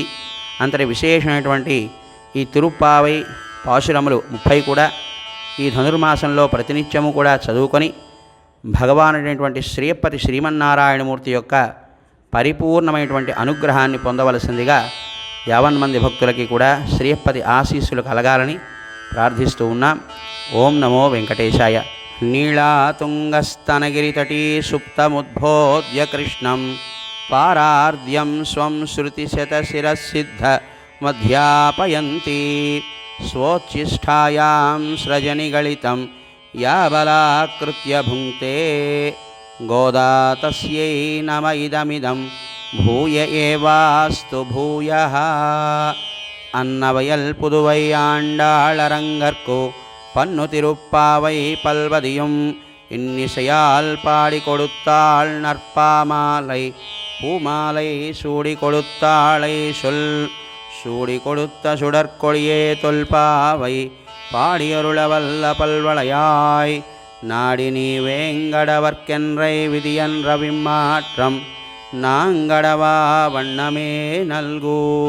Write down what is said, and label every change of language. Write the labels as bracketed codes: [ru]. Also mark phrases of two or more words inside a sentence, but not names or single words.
[te] అంతటి విశేషమైనటువంటి ఈ తిరుప్పావై పాశురములు 30 కూడా ఈ ధనుర్మాసంలో ప్రతినిత్యము కూడా చదువుకొని భగవానుడైనటువంటి శ్రీపతి శ్రీమన్నారాయణమూర్తి యొక్క పరిపూర్ణమైనటువంటి అనుగ్రహాన్ని పొందవలసిందిగా 50 మంది భక్తులకి కూడా శ్రీపతి ఆశీస్సులు కలగాలని ప్రార్థిస్తూ ఉన్నాం. [sa] ఓం నమో వెంకటేశాయ. నీళాతుంగస్తనగిరితటీ సుప్తముద్బోధ్య కృష్ణం पारार्ध्यं स्वं श्रुतिशतशिरःसिद्धमध्यापयन्ती स्वोच्छिष्टायां स्रजनिगलितं या बलाकृत्य भुङ्क्ते गोदा तस्यै नम इदमिदं भूय एवास्तु भूयः [ta] அன்னவயல் புதுவை ஆண்டாளரங்கற்கு பன்னு திருப்பாவை பல்பதியும் இன்னிசையால் பாடி கொடுத்தாள் நற்பாமாலை பூமாலை சூடி கொடுத்தாளை சொல் சூடி கொடுத்த சுடற்கொடியே தொல்பாவை பாடியருளவல்ல பல்வளையாய் நாடி நீ வேங்கடவர்க்கென்றை விதியன்ற விம்மாற்றம் நாங்கடவா வண்ணமே நல்கூ